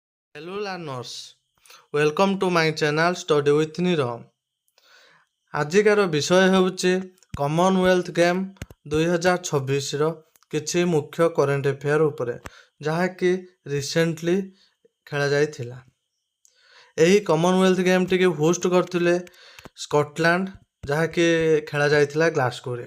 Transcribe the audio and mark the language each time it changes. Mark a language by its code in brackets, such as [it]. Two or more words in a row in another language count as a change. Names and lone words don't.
[en] Hello learners, welcome to my channel Study with Niro। [or] ଆଜିକାର ବିଷୟ ହେଉଛି କମନୱେଲ୍ଥ ଗେମ୍ 2026ର କିଛି ମୁଖ୍ୟ [en] current affair [or] ଉପରେ, ଯାହାକି ରିସେଣ୍ଟଲି ଖେଳାଯାଇଥିଲା। ଏହି କମନୱେଲ୍ଥ ଗେମ୍ଟିକୁ ହୋଷ୍ଟ କରିଥିଲେ ସ୍କଟଲ୍ୟାଣ୍ଡ, ଯାହାକି ଖେଳାଯାଇଥିଲା ଗ୍ଲାସଗୋରେ।